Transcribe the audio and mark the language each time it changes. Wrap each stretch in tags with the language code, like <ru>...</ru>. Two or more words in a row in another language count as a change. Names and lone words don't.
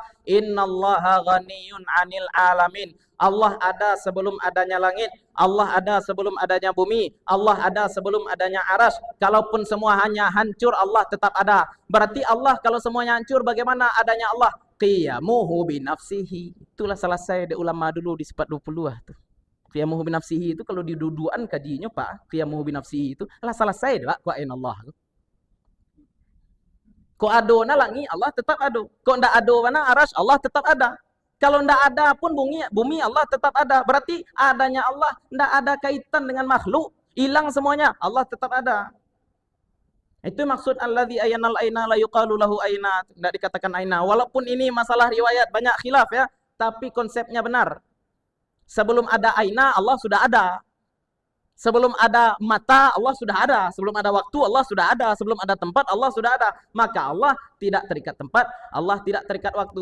<ar>إن الله غني عن العالمين.</ar> <id>Allah ada sebelum adanya langit, Allah ada sebelum adanya bumi, Allah ada sebelum adanya aras. Kalaupun semua hanya hancur, Allah tetap ada. Berarti Allah kalau semuanya hancur, bagaimana adanya Allah?</id> <ar>قيامه بنفسه.</ar> <id>Itulah selesai di ulama dulu di sifat 20 tuh.</id> <ar>قيامه بنفسه</ar> <id>itu kalau diduduan kajinya Pak,</id> <ar>قيامه بنفسه</ar> <id>itu lah selesai Pak, ku ain Allah.</id> <min>Ko ado na langi, Allah tetap ado. Ko ndak ado mana aras,</min> <id>Allah tetap ada. Kalau tidak ada pun bumi Allah tetap ada. Berarti adanya Allah tidak ada kaitan dengan makhluk. Hilang semuanya. Allah tetap ada. Itu maksud</id> <ar>الذي أين الأين لا يقال له أين.</ar> <id>Tidak dikatakan aina. Walaupun ini masalah riwayat banyak khilaf ya. Tapi konsepnya benar. Sebelum ada aina Allah sudah ada. Sebelum ada mata, Allah sudah ada. Sebelum ada waktu, Allah sudah ada. Sebelum ada tempat, Allah sudah ada. Maka Allah tidak terikat tempat, Allah tidak terikat waktu.</id>